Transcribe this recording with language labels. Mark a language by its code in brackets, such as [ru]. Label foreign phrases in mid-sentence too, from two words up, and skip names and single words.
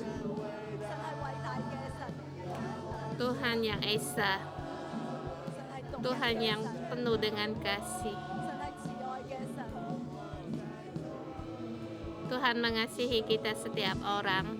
[id] Tuhan yang Esa, Tuhan yang penuh dengan kasih. [yue] 神係慈愛嘅神， [id] Tuhan mengasihi kita setiap orang.